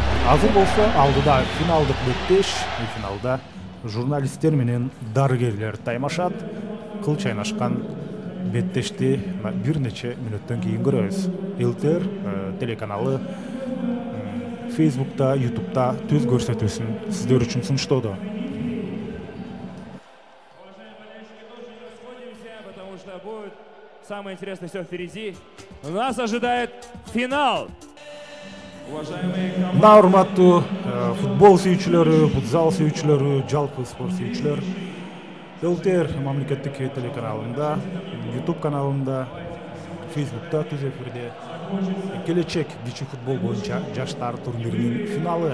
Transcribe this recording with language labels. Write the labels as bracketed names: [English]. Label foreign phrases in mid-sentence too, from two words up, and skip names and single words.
[Kyrgyz] Азыр болсо алдыда финалдык беттеш. Финалда журналисттер менен дарыгерлер таймашат. Кыл чайнашкан беттешти бир нече мүнөттөн кийин көрөбүз. ЛТР телеканалы Facebook'ta, YouTube'da төз көрсөтүүсүн сиздер үчүн сунуштоодо. [Russian] Потому что будет самое интересное все впереди. Нас ожидает финал. [Kyrgyz] Мына урматтуу футбол сүйүүчүлөрү, футзал сүйүүчүлөрү, жалпы спорт сүйүүчүлөр, ЛТР мамлекеттик телеканалында, YouTube каналында, Facebook'ta түз эфирде келечек кичи футбол боюнча жаштар турниринин финалы.